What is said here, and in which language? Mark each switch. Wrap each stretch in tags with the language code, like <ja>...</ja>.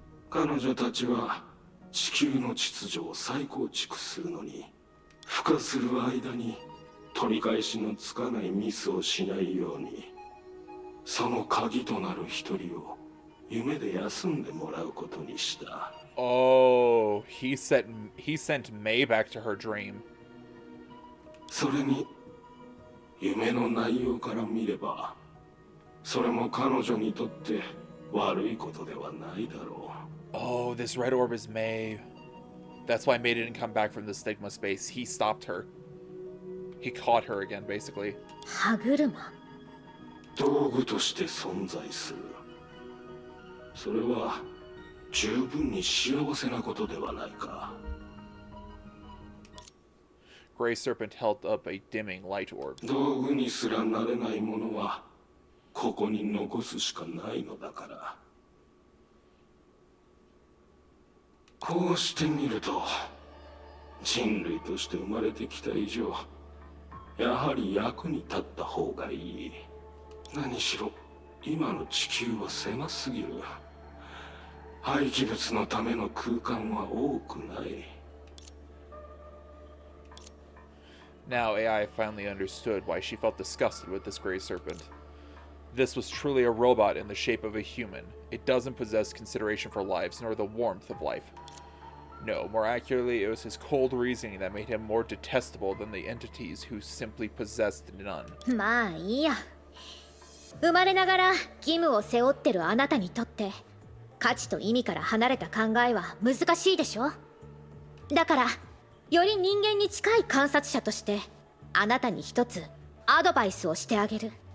<ja>彼女たちは地球の秩序を再構築するのに孵化する間に取り返しのつかないミスをしないように、その鍵となる一人を夢で休んでもらうことにした。</ja> <en>Oh, he sent May back to her dream.</en> <ja>それに夢の内容から見れば、それも彼女にとって悪いことではないだろう。</ja> <en>Oh, this red orb is May. That's why May didn't come back from the stigma space. He stopped her. He caught her again, basically.</en> <ja>歯車。道具として存在する。それは十分に幸せなことではないか。</ja> <en>Grey Serpent held up a dimming light orb.</en> <ja>道具にすらなれないものはここに残すしかないのだから。こうしてみると、人類として生まれてきた以上、やはり役に立った方がいい。何しろ今の地球は狭すぎる。廃棄物のための空間は多くない。</ja> <en>Now AI finally understood why she felt disgusted with this Grey Serpent. This was truly a robot in the shape of a human. It doesn't possess consideration for lives, nor the warmth of life. No, more accurately, it was his cold reasoning that made him more detestable than the entities who simply possessed none.</en> <ja>まあいいや。生まれながら義務を背負ってるあなたにとって価値と意味から離れた考えは難しいでしょ。だからより人間に近い観察者としてあなたに一つアドバイスをしてあげる。</ja>